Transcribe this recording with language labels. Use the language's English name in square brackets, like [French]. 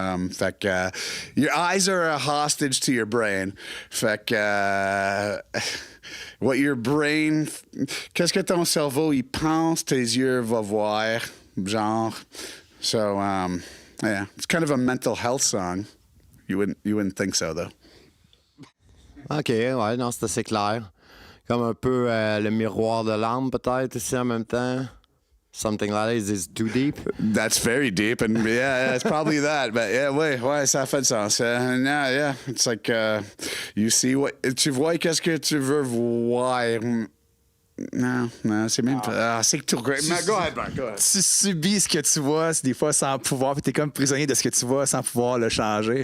[English] Fait que your eyes are a hostage to your brain. [French] Fait que [English] what your brain, [French] qu'est-ce que ton cerveau il pense, tes yeux vont voir, genre. [English] So yeah, it's kind of a mental health song. You wouldn't think so though. [French] OK, ouais, non, c'est assez clair. Comme un peu le miroir de l'âme peut-être aussi en même temps. [English] Something like that. Is this too deep? That's very deep, and yeah, it's probably that. But yeah, [French] ouais, ça fait du sens. [English] Yeah, it's like you see what [French] tu vois qu'est-ce que tu veux voir Non, c'est même pas. Ah, c'est que tout. [English] Go ahead, Mark, go ahead. [French] Tu subis ce que tu vois, des fois sans pouvoir, puis t'es comme prisonnier de ce que tu vois sans pouvoir le changer.